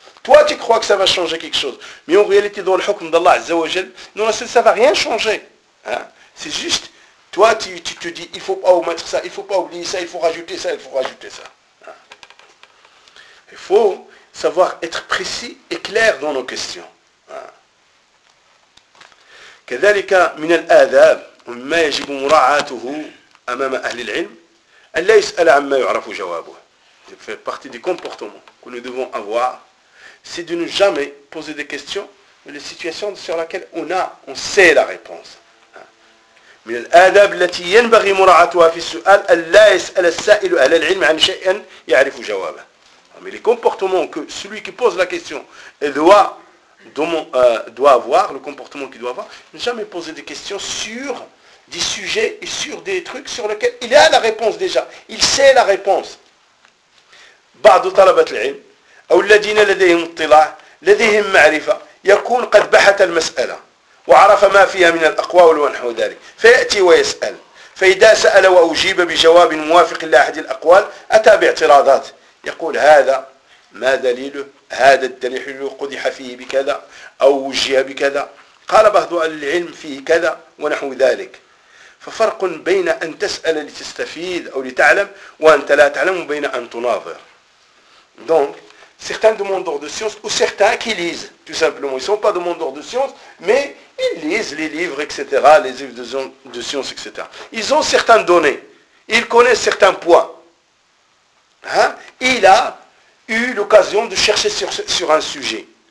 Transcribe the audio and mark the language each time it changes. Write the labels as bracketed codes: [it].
[fr] Toi, tu crois que ça va changer quelque chose. Mais en réalité, dans le hukm d'Allah, Azza wa Jal, non, ça ne va rien changer. C'est juste, toi, tu te dis, il ne faut pas omettre ça, il ne faut pas oublier ça, il faut rajouter ça, il faut rajouter ça. Il faut savoir être précis et clair dans nos questions. [ar] كذلك من الآداب ما يجب مراعاته أمام أهل العلم أن لا يسأل عما يعرف جوابه. [fr] C'est fait partie des comportements que nous devons avoir, c'est de ne jamais poser des questions, les situations sur lesquelles on sait la réponse. [ar] من الآداب التي ينبغي مراعاتها في السؤال أن لا يسأل السائل أهل العلم عن شيء يعرف جوابه. [fr] Mais les comportements que celui qui pose la question doit avoir, le comportement qu'il doit avoir, ne jamais poser des questions sur des sujets et sur des trucs sur lesquels il a la réponse déjà. Il sait la réponse. [ar] بعض طلبة العلم أو الذين لديهم اطلاع لديهم معرفة يكون قد بحث المسألة وعرف ما فيها من الأقوال ونحو ذلك فيأتي ويسأل فإذا سأل وأجيب بجواب موافق لأحد الأقوال أتى باعتراضات يقول هذا ما دليله هذا الدليل قدح فيه بكذا أو وجه بكذا قال بعض العلم فيه كذا ونحو ذلك ففرق بين أن تسأل لتستفيد أو لتعلم وأنت لا تعلم بين أن تناظر. [fr] Donc, certains demandeurs de science ou certains qui lisent, tout simplement, ils ne sont pas demandeurs de science, mais ils lisent les livres, etc., les livres de science, etc. Ils ont certaines données, ils connaissent certains points. Hein? Il a eu l'occasion de chercher sur un sujet.